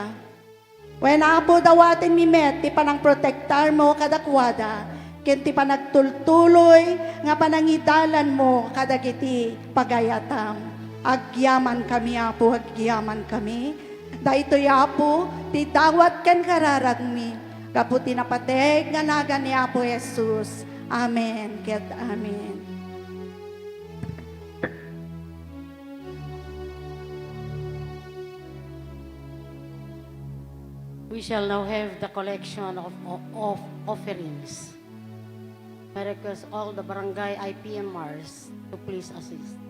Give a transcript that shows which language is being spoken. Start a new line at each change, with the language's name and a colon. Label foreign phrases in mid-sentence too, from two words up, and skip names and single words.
Iloko: When Apo dawatin mi met, ti panang protektar mo kadakwada, ken ti panagtultuloy, nga panangidalan mo kadagiti pagayatam. Agyaman kami Apo, agyaman kami. Dahito Apo, ti dawat ken kararag mi, kaputi napateg nga nagan ni Apo Jesus. Amen, ket amen.
English: We shall now have the collection of offerings. I request all the barangay IPMRs to please assist.